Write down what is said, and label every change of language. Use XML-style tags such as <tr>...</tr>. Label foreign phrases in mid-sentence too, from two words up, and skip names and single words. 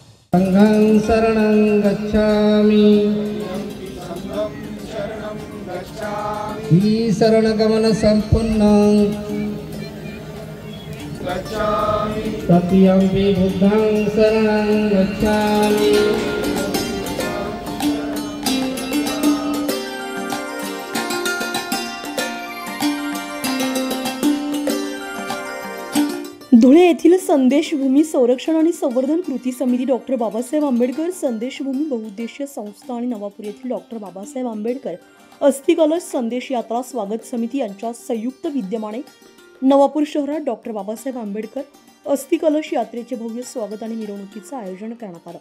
<pi>संघं शरणं गच्छामि</pi> <mr>ही शरणगमन संपूर्ण</mr> <pi>तत्यंपि बुद्धं शरणं गच्छामि।</pi> <mr>धुळे येथील संदेशभूमी संरक्षण आणि संवर्धन कृती समिती, डॉक्टर बाबासाहेब आंबेडकर संदेशभूमी बहुउद्देशीय संस्था आणि नवापूर येथील डॉक्टर बाबासाहेब आंबेडकर अस्थि कलश संदेश यात्रा स्वागत समिती यांच्या संयुक्त विद्यमाने नवापूर शहरात डॉक्टर बाबासाहेब आंबेडकर अस्थि कलश यात्रेचे भव्य स्वागत आणि मिरवणुकीचे आयोजन करण्यात आलं।</mr>